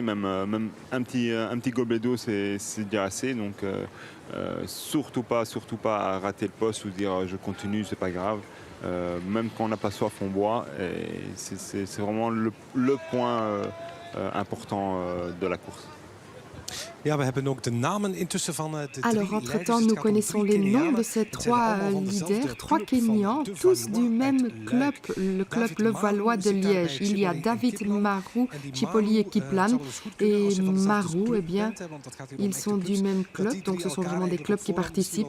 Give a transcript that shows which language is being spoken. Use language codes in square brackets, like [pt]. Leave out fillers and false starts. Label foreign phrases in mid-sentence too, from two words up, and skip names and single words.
[fr] Même un petit gobelet d'eau, c'est déjà assez. Donc, surtout pas rater le poste ou dire je continue, c'est pas grave. Même quand on n'a pas soif, on boit. Et c'est vraiment le point important de la course. [nl] Ja, we hebben ook de namen intussen van de drie [fr] Alors, entre-temps, nous connaissons les noms de ces 3 leaders, 3 Kenyans, tous du même club, le club levallois de Liège. Il y a David Marou, Chipoli et Kiplan. Et Marou, eh bien, ils sont du même club, donc ce sont vraiment des clubs qui participent.